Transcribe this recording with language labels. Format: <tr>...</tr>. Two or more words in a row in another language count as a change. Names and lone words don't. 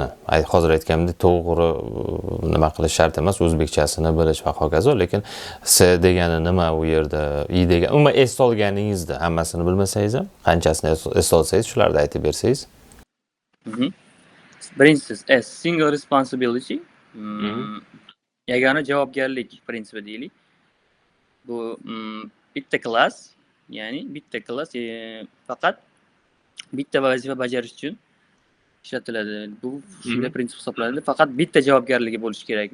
<uz>Hozir aytganimdek to'g'ri nima qilish shart emas, o'zbekchasini bilish va hokazo, lekin S degani nima u yerda, I degan, umuman S olganingizda hammasini bilmasangiz ham, qanchasini S olsangiz shularni aytib bersangiz. Birinchisi S</uz> <en>single responsibility.</en> <uz>Yagona javobgarlik prinsipi deylik. Bu bitta klass, ya'ni bitta klass faqat bitta vazifa bajarish uchun ishlatiladi. Bu shunday prinsip hisoblanadi. Faqat bitta javobgarligi bo'lishi kerak.</uz>